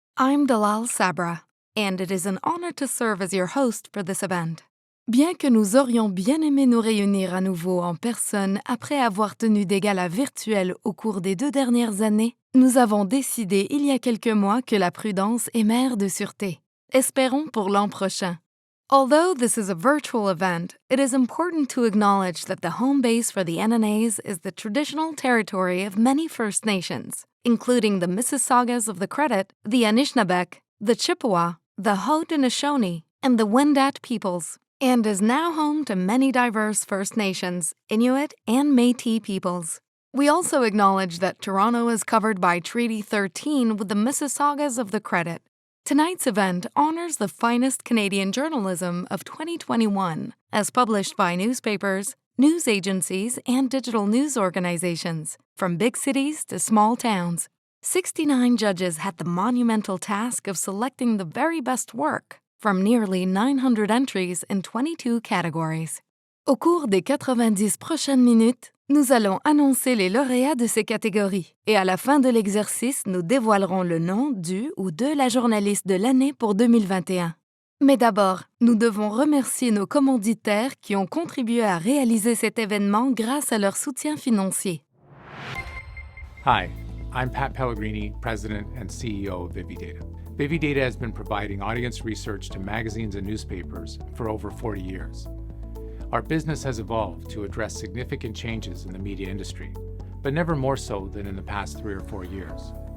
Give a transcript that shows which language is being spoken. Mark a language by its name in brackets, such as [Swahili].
[English] I'm Dalal Sabra, and it is an honor to serve as your host for this event. [French] Bien que nous aurions bien aimé nous réunir à nouveau en personne après avoir tenu des galas virtuels au cours des 2 dernières années, nous avons décidé il y a quelques mois que la prudence est mère de sûreté. Espérons pour l'an prochain. [English] Although this is a virtual event, it is important to acknowledge that the home base for the NNAs is the traditional territory of many First Nations, including the Mississaugas of the Credit, the Anishinaabeg, the Chippewa, the Haudenosaunee, and the Wendat peoples, and is now home to many diverse First Nations, Inuit, and Métis peoples. We also acknowledge that Toronto is covered by Treaty 13 with the Mississaugas of the Credit. Tonight's event honors the finest Canadian journalism of 2021, as published by newspapers, news agencies, and digital news organizations, from big cities to small towns. 69 judges had the monumental task of selecting the very best work from nearly 900 entries in 22 categories. [French] Au cours des 90 prochaines minutes, nous allons annoncer les lauréats de ces catégories et à la fin de l'exercice, nous dévoilerons le nom du ou de la journaliste de l'année pour 2021. Mais d'abord, nous devons remercier nos commanditaires qui ont contribué à réaliser cet événement grâce à leur soutien financier. [English] Hi, I'm Pat Pellegrini, President and CEO of Vividata. Vividata has been providing audience research to magazines and newspapers for over 40 years. Our business has evolved to address significant changes in the media industry, but never more so than in the past 3 or 4 years.